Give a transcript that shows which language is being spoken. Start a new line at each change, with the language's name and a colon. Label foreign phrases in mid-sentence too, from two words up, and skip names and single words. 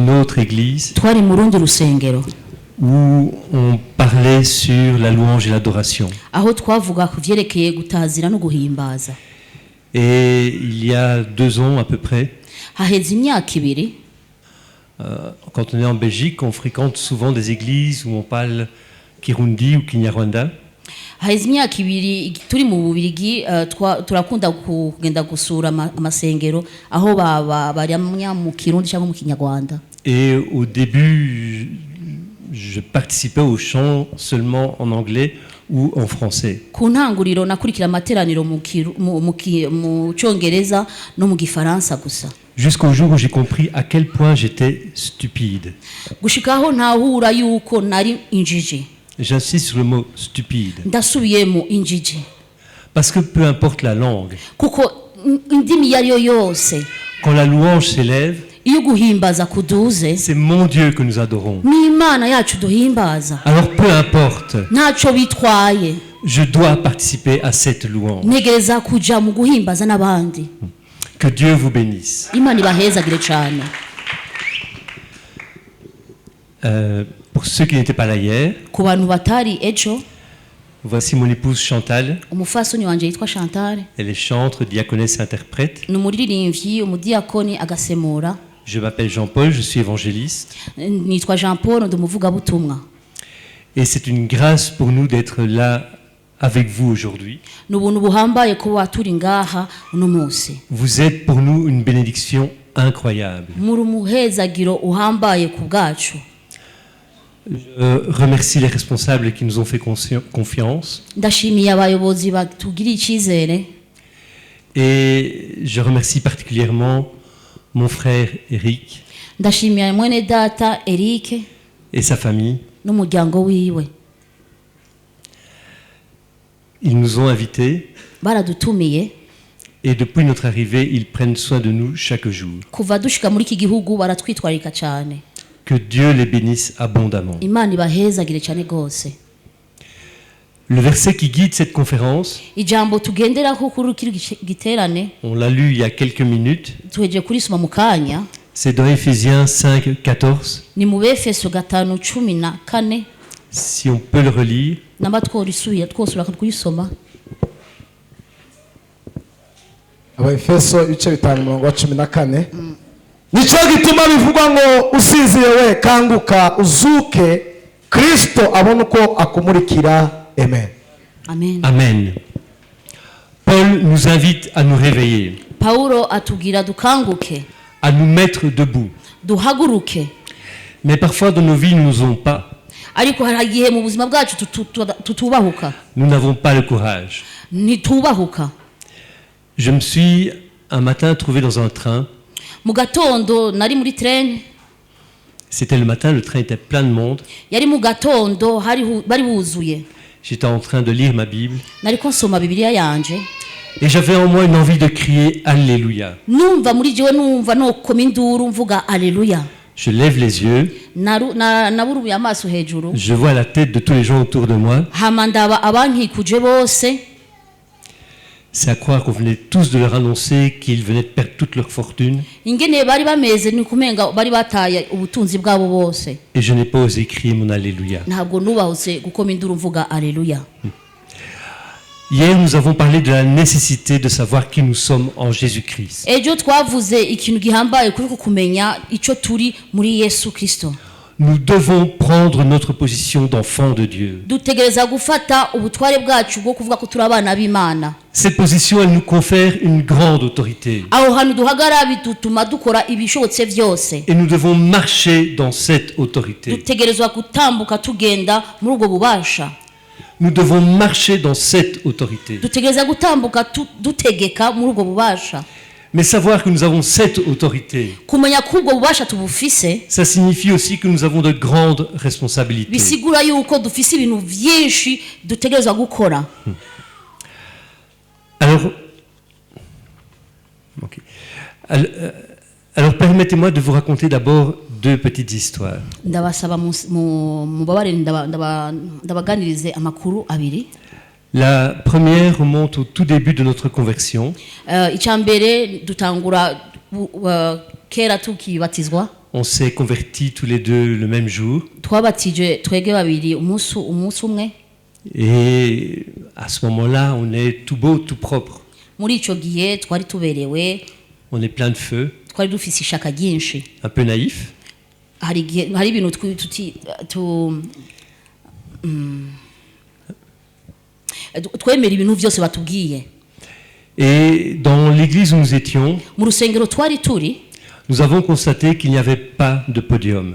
French: une autre église
Rundi: twari mu rundi rusengero
French: où on parlait sur la louange et l'adoration.
Rundi: aho twavuga ku vyerekeye gutazira no guhimbaza.
French: Et il y a 2 ans à peu près,
Rundi: haheze imyaka ibiri
French: quand on est en Belgique, on fréquente souvent des églises où on parle Kirundi ou Kinyarwanda.
Rundi: haheze imyaka ibiri turi mu Bubirigi turakunda kugenda gusura amasengero aho baryamya mu Kirundi cyangwa mu Kinyarwanda.
French: Et au début, je participais au chant seulement en anglais ou en français.
Rundi: ku ntanguriro nakurikira amateraniro mu Cyongereza no mu Gifaransa gusa.
French: Jusqu'au jour où j'ai compris à quel point j'étais stupide.
Rundi: gushikaho ntahura yuko nari injiji.
French: J'insiste sur le mot stupide.
Rundi: ndasubiyemo injiji.
French: Parce que peu importe la langue,
Rundi: kuko indimi yariyo yose
French: quand la louange s'élève,
Rundi: iyo guhimbaza kuduze
French: c'est mon Dieu que nous adorons.
Rundi: ni Imana yacu duhimbaza.
French: Alors peu importe,
Rundi: ntacyo bitwaye
French: je dois participer à cette louange.
Rundi: ntegereza kuja mu guhimbaza n'abandi.
French: Que Dieu vous bénisse.
Rundi: Imana ibahezagire cyane.
French: Pour ceux qui n'étaient pas là hier,
Rundi: ku bantu batari ejo,
French: voici mon épouse Chantal.
Rundi: umufasoni wanje yitwa Chantal,
French: Elle est chantre, diaconesse et interprète.
Rundi: ni umuririmbyi umudiyakoni agasemura.
French: Je m'appelle Jean-Paul, je suis évangéliste.
Rundi: nitwa Jean Paul ndi umuvugabutumwa.
French: Et c'est une grâce pour nous d'être là avec vous aujourd'hui.
Rundi: ni ubuntu buhambaye kuba turi ngaha uno munsi.
French: Vous êtes pour nous une bénédiction incroyable.
Rundi: muri umuhezagiro uhambaye ku bwacu.
French: Je remercie les responsables qui nous ont fait confiance.
Rundi: ndashimiye abayobozi batugiriye icyizere.
French: Et je remercie particulièrement mon frère Eric
Rundi: ndashimiye mwene data Eric
French: et sa famille.
Rundi: n'umuryango wiwe.
French: Ils nous ont invités
Rundi: baradutumiye.
French: et depuis notre arrivée, ils prennent soin de nous chaque jour.
Rundi: kuva dushika muri iki gihugu baratwitwarika cyane.
French: Que Dieu les bénisse abondamment.
Rundi: Imana ibahezagire cyane gose.
French: Le verset qui guide cette conférence,
Rundi: ijambo tugenderaho kuri kiri giterane
French: on l'a lu il y a quelques minutes,
Rundi: tuheje kurisoma mu kanya,
French: c'est dans Éphésiens 5:14.
Rundi: ni mu Befeso 5:14.
French: Si on peut le relire.
Rundi: namba tworisubiye twosura kuyisoma.
Kinyarwanda: Abaefeso ibice 5:14. Nico gituma bivugwa ngo usinziye we kanguka uzuke Kristo abone uko akumurikira. Amen. Amen. Amen.
French: Paul nous invite à nous réveiller,
Rundi: Paulo atubwira dukanguke,
French: à nous mettre debout.
Rundi: duhaguruke.
French: Mais parfois dans nos vies, nous n'osons pas.
Rundi: ariko hari igihe mu buzima bwacu tutubahuka.
French: Nous n'avons pas le courage.
Rundi: ntitubahuka.
French: Je me suis un matin trouvé dans un train.
Rundi: mu gatondo nari muri train.
French: C'était le matin, le train était plein de monde.
Rundi: yari mu gatondo bari buzuye.
French: J'étais en train de lire ma Bible.
Rundi: nariko nsoma Bibiliya yanje.
French: Et j'avais en moi une envie de crier Alléluia.
Rundi: numva muri jewe numva no koma induru mvuga Alléluia.
French: Je lève les yeux.
Rundi: naburuye amaso hejuru.
French: Je vois la tête de tous les gens autour de moi.
Rundi: hama ndaba abankikuje bose.
French: C'est à croire qu'on venait tous de leur annoncer qu'ils venaient de perdre toute leur fortune.
Rundi: ingene bari bameze ni kumenga bari bataye ubutunzi bwabo bose.
French: Et je n'ai pas osé crier mon Alléluia.
Rundi: ntabwo nubahuse gukoma induru mvuga Alléluia.
French: Hier, nous avons parlé de la nécessité de savoir qui nous sommes en Jésus-Christ.
Rundi: ejo twavuze ikintu gihambaye kuri kumenya ico turi muri Yesu Kristo.
French: Nous devons prendre notre position d'enfant de Dieu.
Rundi: dutegereza gufata ubutware bwacu bwo kuvuga ko turi abana b'Imana.
French: Cette position, elle nous confère une grande autorité.
Rundi: aho hantu duhagara bitutuma dukora ibishobotse byose.
French: Et nous devons marcher dans cette autorité.
Rundi: dutegerezwa gutambuka tugenda muri ubwo bubasha.
French: Nous devons marcher dans cette autorité.
Rundi: dutegereza gutambuka dutegeka muri ubwo bubasha.
French: Mais savoir que nous avons cette autorité,
Rundi: kumenya ko ubwo bubasha tubufise
French: ça signifie aussi que nous avons de grandes responsabilités.
Rundi: bisigura yuko dufise ibintu byinshi dutegerezwa gukora.
French: Alors, okay. Alors permettez-moi de vous raconter d'abord deux petites histoires.
Rundi: ndabasaba mubabarire ndabaganirize amakuru abiri.
French: La première remonte au tout début de notre conversion.
Rundi: icambere dutangura kera tukibatizwa.
French: On s'est convertis tous les deux le même jour.
Rundi: twabatije twege babiri umunsi umwe.
French: Et à ce moment-là, on est tout beau, tout propre.
Rundi: Muri ico gihe twari tuberewe,
French: On est plein de feu,
Rundi: twari dufise ishaka ryinshi.
French: un peu naïf.
Rundi: Hari ibintu twemera ibintu vyose batubwiye.
French: Et dans l'église où nous étions,
Rundi: Mu rusengero twari turi,
French: nous avons constaté qu'il n'y avait pas de podium.